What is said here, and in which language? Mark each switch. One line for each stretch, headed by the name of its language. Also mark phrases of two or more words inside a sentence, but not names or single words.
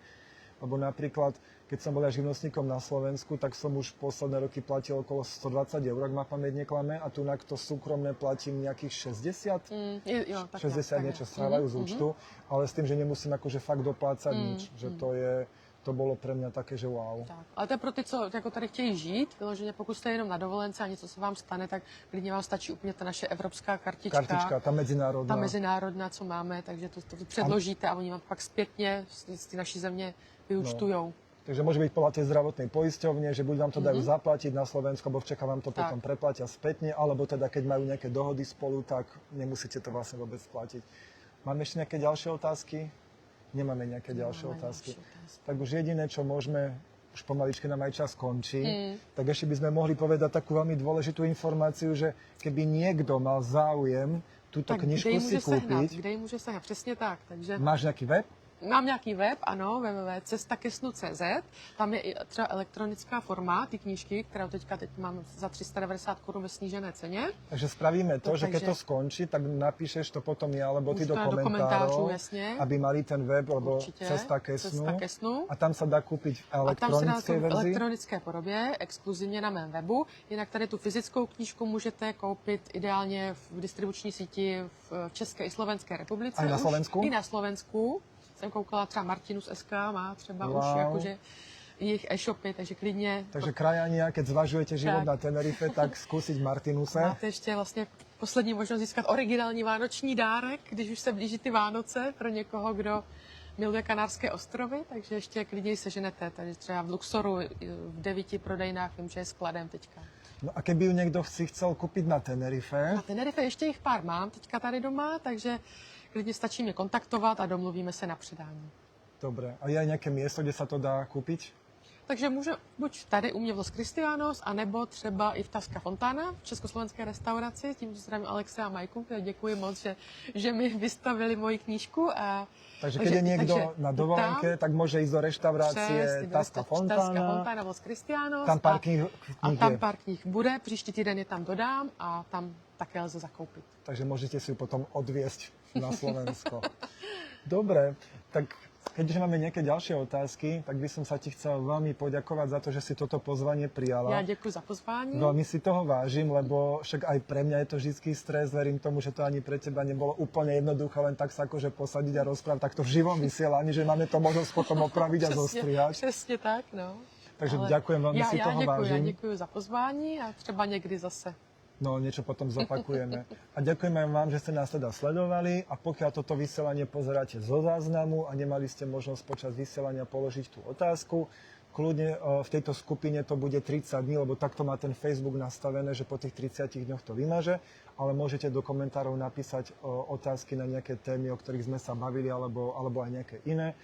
Slovak: Lebo napríklad, keď som bol ja živnostníkom na Slovensku, tak som už posledné roky platil okolo 120 eur, ak ma pamäť neklame, a tu na to súkromné platím nejakých 60, 60 niečo strávajú z účtu, ale s tým, že nemusím akože fakt doplácať nič, že to bolo pre mňa také, že wow.
Czech: Tak. Ale to je pro ty, co jako tady chtějí žít, vyloženě pokud jste jenom na dovolence a něco se vám stane, tak klidně vám stačí úplně ta naše evropská kartička.
Slovak: Kartička, ta medzinárodná.
Czech: Ta mezinárodná, co máme, takže to předložíte a oni vám pak zpětně z té naší země vyúčtujou.
Slovak: No. Takže môže byť podľa tej zdravotnej poisťovne, že buď vám to dajú zaplatiť na Slovensku, alebo v Čechách vám to potom preplatia spätne, alebo teda keď majú nejaké dohody spolu, tak nemusíte to vlastne vôbec platiť. Máme ešte nejaké ďalšie otázky? Nemáme nejaké ďalšie otázky. Tak už jediné, čo môžeme, už pomaličke nám aj čas končí, tak ešte by sme mohli povedať takú veľmi dôležitú informáciu, že keby niekto mal záujem túto knižku si kúpiť.
Czech: Kde ji může sehnat? Přesně tak. Takže...
Slovak: Máš nejaký web?
Czech: Mám nějaký web, ano, www.cestakesnu.cz. Tam je i třeba elektronická forma ty knížky, kterou teď mám za 390 Kč ve snížené ceně.
Slovak: Takže spravíme to, že keď to skončí, tak napíšeš to potom ja, alebo ty do komentárov, aby mali ten web, alebo Cesta Kesnu. A tam sa dá kúpiť v elektronické verzii.
Czech: V elektronické podobě, exkluzivně na mém webu. Jinak tady tu fyzickou knížku můžete koupit ideálně v distribuční síti v České i Slovenské republice.
Slovak: A na Slovensku?
Czech: I na Slovensku. Jsem koukala, třeba Martinus SK má třeba už jakože jejich e-shopy, takže klidně...
Slovak: Takže krajania, keď zvažujete život na Tenerife, tak skúsiť Martinuse.
Czech: Máte ještě vlastně poslední možnost získat originální vánoční dárek, když už se blíží ty Vánoce pro někoho, kdo miluje Kanárské ostrovy, takže ještě klidně seženete. Takže třeba v Luxoru v 9 prodejnách, vím, že je skladem teďka.
Slovak: No a keby ju niekto si chcel kúpiť na Tenerife?
Czech: Na Tenerife ještě jich pár mám teďka tady doma, takže klidně stačí mě kontaktovat a domluvíme se na předání.
Slovak: Dobre. A je aj nejaké miesto, kde sa to dá kúpiť?
Czech: Takže může buď tady u mě v Los Cristianos, anebo třeba i v Tasca Fontana, v československé restauraci. Tím zdravím Alexe a Majku, děkuji moc, že mi vystavili moji knížku.
Slovak: Takže keď je niekto na dovolenke, tak môže ísť do reštaurácie Tasca Fontana, v Los Cristianos. Tam pár kníh
Czech: tam pár kníh bude, příští týden je tam dodám a tam také lze zakoupit.
Slovak: Takže môžete si ju potom odviesť na Slovensko. Dobre, tak keďže máme nejaké ďalšie otázky, tak by som sa ti chcel veľmi poďakovať za to, že si toto pozvanie prijala.
Czech: Já děkuji za pozvání.
Slovak: Veľmi si toho vážim, lebo však aj pre mňa je to vždycky stres, verím tomu, že to ani pre teba nebolo úplne jednoduché, len tak sa akože posadiť a rozprávať takto v živom vysielaní, že máme to možnosť potom opraviť a zostrihať.
Czech: Přesně tak, no.
Slovak: Takže ďakujem, veľmi si toho
Czech: já
Slovak: vážim.
Czech: děkuji za pozvání a třeba někdy zase.
Slovak: No, niečo potom zopakujeme. A ďakujem aj vám, že ste nás teda sledovali a pokiaľ toto vysielanie pozeráte zo záznamu a nemali ste možnosť počas vysielania položiť tú otázku, kľudne v tejto skupine to bude 30 dní, lebo takto má ten Facebook nastavené, že po tých 30 dňoch to vymaže, ale môžete do komentárov napísať otázky na nejaké témy, o ktorých sme sa bavili, alebo aj nejaké iné.